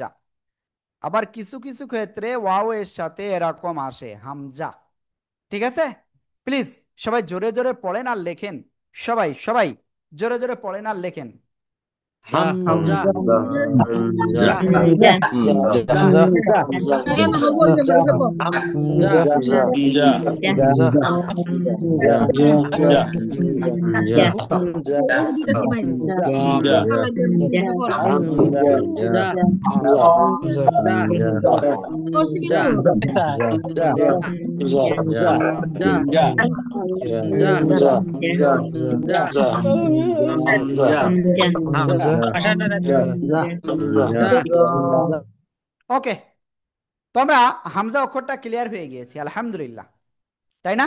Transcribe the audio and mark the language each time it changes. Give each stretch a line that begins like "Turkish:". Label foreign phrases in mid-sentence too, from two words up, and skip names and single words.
Bangla: আবার কিছু কিছু ক্ষেত্রে ওয়াও এর সাথে এরকম আসে হামজা। ঠিক আছে? প্লিজ সবাই জোরে জোরে পড়েন আর লেখেন। সবাই সবাই জোরে জোরে পড়েন আর লেখেন। হামজা, হামজা, হামজা, Hamza. হামজা, হামজা,
Indonesian: Saya mau ngomong sama siapa?
Bangla: হামজা, Hamza. হামজা,
Indonesian: Hamza. Kamu dikasih main. Kalau dia apa orang?
Bangla: হামজা,
Indonesian: Oh sih gitu.
Bangla: হামজা, হামজা, ওকে, তো আমরা হামজা অক্ষরটা ক্লিয়ার হয়ে গিয়েছি আলহামদুলিল্লাহ, তাই না?